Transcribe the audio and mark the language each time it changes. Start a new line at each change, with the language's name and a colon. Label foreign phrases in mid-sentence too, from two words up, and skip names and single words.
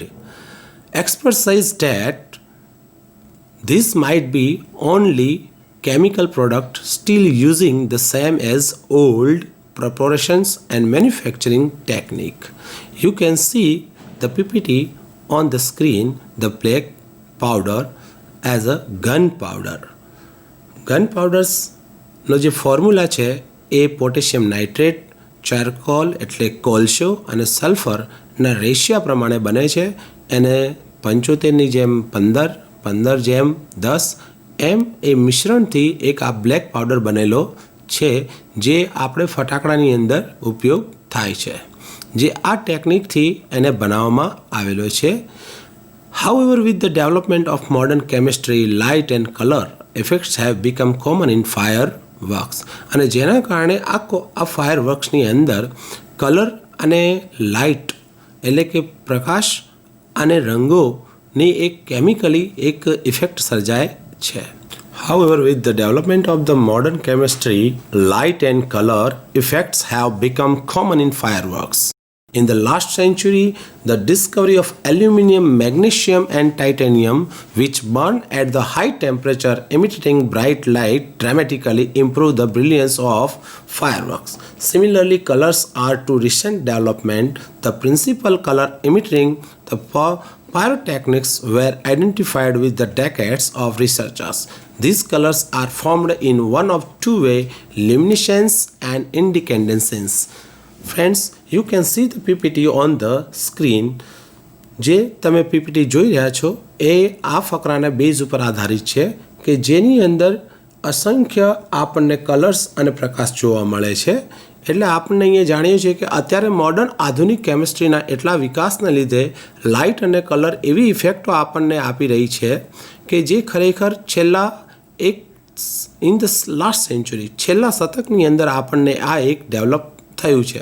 English: Experts say that this might be only chemical product still using the same as old preparations and manufacturing technique. You can see the PPT on the screen, the black powder as a gunpowder.
Gujarati: Gunpowders નો જે ફોર્મ્યુલા છે એ
English: potassium nitrate,
Gujarati: ચારકોલ એટલે કોલસો અને સલ્ફરના રેશિયા પ્રમાણે બને છે. એને 75ની જેમ 15 જેમ 10 એમ એ મિશ્રણથી એક આ
English: black powder
Gujarati: બનેલો છે જે આપણે ફટાકડાની અંદર ઉપયોગ થાય છે, જે આ ટેકનિકથી એને બનાવવામાં આવેલો છે.
English: However, with the development of modern chemistry, light and color effects have become common in fireworks.
Gujarati: અને જેના કારણે આ ફાયરવર્ક્સની અંદર કલર અને લાઇટ એટલે કે પ્રકાશ અને રંગોની એક કેમિકલી એક ઇફેક્ટ સર્જાય છે.
English: However, with the development of the modern chemistry, light and color effects have become common in fireworks. In the last century, the discovery of aluminium, magnesium and titanium, which burn at the high temperature emitting bright light, dramatically improve the brilliance of fireworks. Similarly, colors are to recent development. The principal color emitting the Pyrotechnics were identified with the decades of researchers. These colors are formed in one of two ways, luminescence and incandescence. Friends, you can see the PPT on the screen.
Gujarati: જે તમે પીપીટી જોઈ રહ્યા છો એ આ ફકરાના બેઝ ઉપર આધારિત છે કે જેની અંદર અસંખ્ય આપણને કલર્સ અને પ્રકાશ જોવા મળે છે. એટલે આપણને અહીંયા જાણીએ છીએ કે અત્યારે મોડર્ન આધુનિક કેમિસ્ટ્રીના એટલા વિકાસને લીધે લાઇટ અને કલર એવી ઇફેક્ટો આપણને આપી રહી છે કે જે ખરેખર છેલ્લા
English: in the last century
Gujarati: છેલ્લા શતકની અંદર આપણને આ એક ડેવલપ થયું છે.